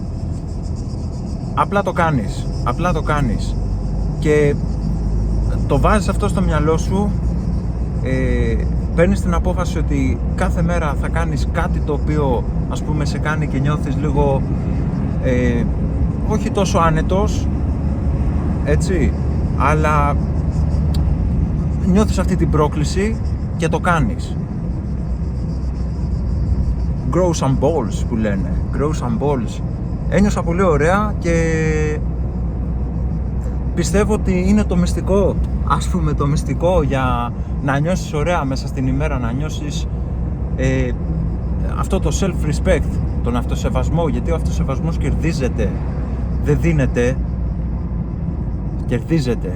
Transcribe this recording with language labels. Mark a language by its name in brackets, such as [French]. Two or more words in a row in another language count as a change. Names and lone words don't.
[Greek] Απλά το κάνεις και το βάζεις αυτό στο μυαλό σου, παίρνεις την απόφαση ότι κάθε μέρα θα κάνεις κάτι το οποίο ας πούμε σε κάνει και νιώθεις λίγο όχι τόσο άνετος, έτσι, αλλά νιώθεις αυτή την πρόκληση και το κάνεις. [English] Grow some balls [Greek] που λένε, [English] grow some balls. [Greek] Ένιωσα πολύ ωραία και πιστεύω ότι είναι το μυστικό, ας πούμε, το μυστικό για να νιώσεις ωραία μέσα στην ημέρα, να νιώσεις αυτό το self-respect, τον αυτοσεβασμό, γιατί ο αυτοσεβασμός κερδίζεται, δεν δίνεται, κερδίζεται.